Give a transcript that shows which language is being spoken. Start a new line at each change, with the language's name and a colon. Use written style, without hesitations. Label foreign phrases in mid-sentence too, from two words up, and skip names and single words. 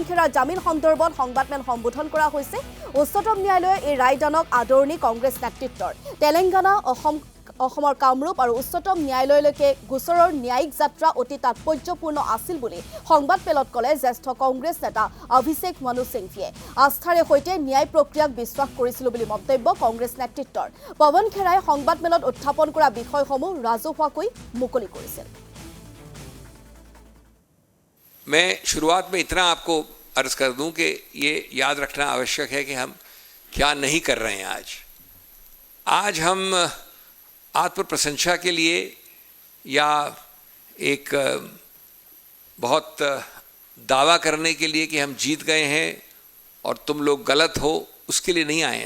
Assamese: খেৰাৰ জামিন সন্দৰ্ভত সংবাদমেল সম্বোধন কৰা হৈছে উচ্চতম ন্যায়ালয়ে এই ৰায়দানক আদৰণি কংগ্ৰেছ নেতৃত্বৰ তেলেংগানা অসমৰ কামৰূপ আৰু উচ্চতম ন্যায়ালয়লৈকে গোচৰৰ ন্যায়িক যাত্ৰা অতি তাৎপৰ্যপূৰ্ণ আছিল বুলি সংবাদমেলত ক'লে জ্যেষ্ঠ কংগ্ৰেছ নেতা অভিষেক মনু সিংভিয়ে আস্থাৰে সৈতে ন্যায় প্ৰক্ৰিয়াক বিশ্বাস কৰিছিল বুলি মন্তব্য কংগ্ৰেছ নেতৃত্বৰ পৱন খেৰাই সংবাদমেলত উত্থাপন কৰা বিষয়সমূহ ৰাজহুৱাকৈ মুকলি কৰিছিল।
Hindi: मैं शुरुआत में इतना आपको अर्ज कर दूं कि ये याद रखना आवश्यक है कि हम क्या नहीं कर रहे हैं। आज हम आत्म प्रशंसा के लिए या एक बहुत दावा करने के लिए कि हम जीत गए हैं और तुम लोग गलत हो, उसके लिए नहीं आए हैं।